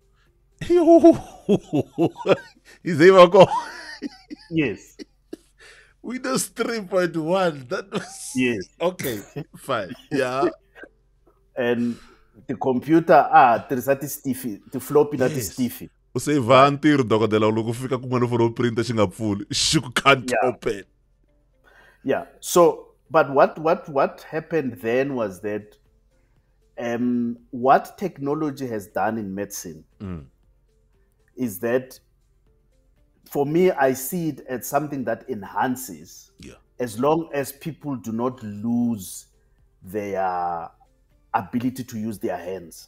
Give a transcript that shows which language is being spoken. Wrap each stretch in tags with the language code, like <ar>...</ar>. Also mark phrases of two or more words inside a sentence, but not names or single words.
<en>Is it Yes. Windows 3.1. That was yes. Okay, fine. Yeah. And the computer tirhisa stiffy, the floppy that is stiffy.</en> <ts>U save ntirho dokodela loko fika kun'wana</ts> <en>for printer</en> <ts>xi nga pfuli, xi</ts> <en>can't open. Yeah. So, but what happened then was that what technology has done in medicine is that, for me, I see it as something that enhances, as long as people do not lose their ability to use their hands.</en>